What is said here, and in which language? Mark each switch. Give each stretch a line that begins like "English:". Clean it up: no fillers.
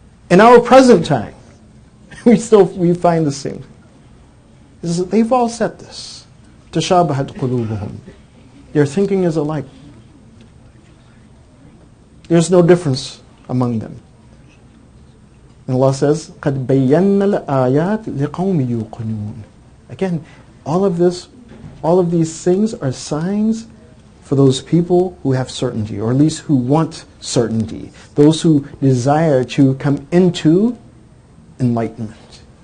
English: In our present time, we find the same. He says, they've all said this.
Arabic: تَشَابَهَتْ قُلُوبُهُمْ.
English: Their thinking is alike. There's no difference among them. And Allah says,
Arabic: قَدْ بَيَّنَّا الْآيَاتِ لِقَوْمِ يُوقِنُونَ.
English: Again, all of these things are signs for those people who have certainty, or at least who want certainty, those who desire to come into enlightenment.